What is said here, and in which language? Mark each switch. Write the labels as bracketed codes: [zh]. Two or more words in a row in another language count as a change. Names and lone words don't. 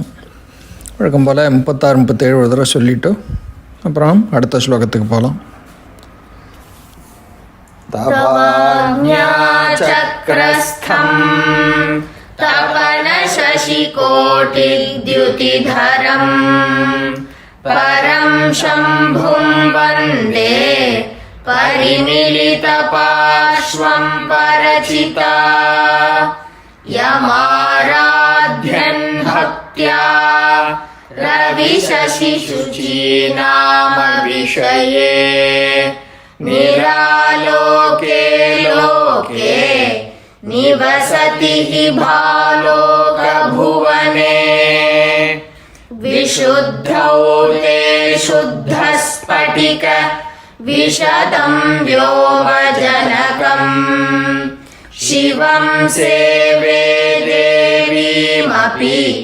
[ta] வழக்கம் போல் 36, 37 ஒரு தடவை சொல்லிவிட்டு அப்புறம் அடுத்த ஸ்லோகத்துக்கு போகலாம். [sa] तवाज्ञाचक्रस्थं तपन शशिकोटिद्युतिधरं परं शम्भुं वन्दे परिमिलितपार्श्वं परचिता यमाराध्यन् भक्त्या रविशशिशुचीनाम विषये निरालोके लोके निवसति हि भालोकभुवने विशुद्धौ ते शुद्धस्फटिक विशदं व्योमजनकम् शिवं सेवे देवीमपि